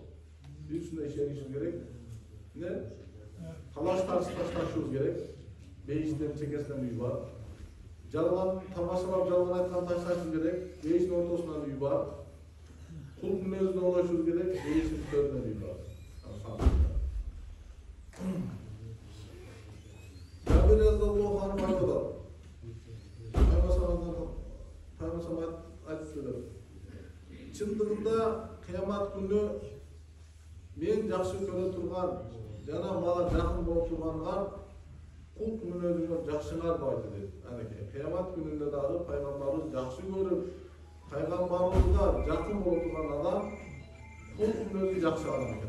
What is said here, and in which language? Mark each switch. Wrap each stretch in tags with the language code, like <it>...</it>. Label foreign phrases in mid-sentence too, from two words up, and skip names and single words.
<ky>Биз ушундай ишенишибиз керек. Не? Талаш ташташыбыз керек. Бейиштин чекесинен үй бар. Жалган тамашалап жалган айткан ташташыбыз керек. Бейиштин ортосунан үй бар. Кул мүнөзүн оңдошубуз керек. Бейиштин төрүнөн үй бар.</ky> <uz>Jabir</uz> <ar>رضي الله عنه</ar> <uz>aytadi.</uz> <ky>Пайгамбар айтты. Чындыгында кыямат күнү мен жакшы көрө турган, жана мага жакын болуп турганга кул мүнөзүнгө жакшыңар деп айтты. Анакей кыямат күнүндө дагы пайгамбарыбыз жакшы көрүп, пайгамбарыбызга жакын болуп турган адам кул мүнөзү жакшы адам экен.</ky>